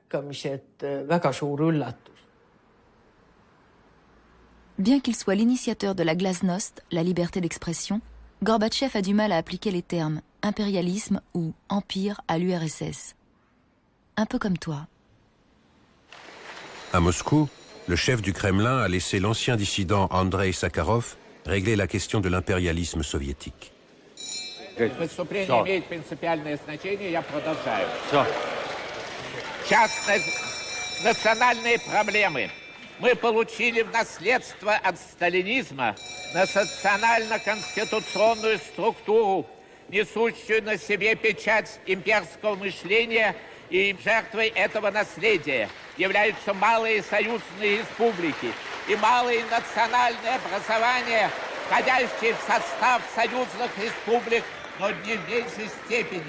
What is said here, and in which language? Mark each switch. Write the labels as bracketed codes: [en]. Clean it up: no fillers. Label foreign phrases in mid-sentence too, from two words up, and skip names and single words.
[fr] Bien qu'il soit l'initiateur de la glasnost, la liberté d'expression, Gorbatchev a du mal à appliquer les termes impérialisme ou empire à l'URSS. Un peu comme toi. À Moscou, le chef du Kremlin a laissé l'ancien dissident Andrei Sakharov régler la question de l'impérialisme soviétique. [ru] Национальные проблемы. Мы получили в наследство от сталинизма национально-конституционную структуру, несущую на себе печать имперского мышления, и жертвой этого наследия являются малые союзные республики и малые национальные образования, входящие в состав союзных республик, но не в меньшей степени.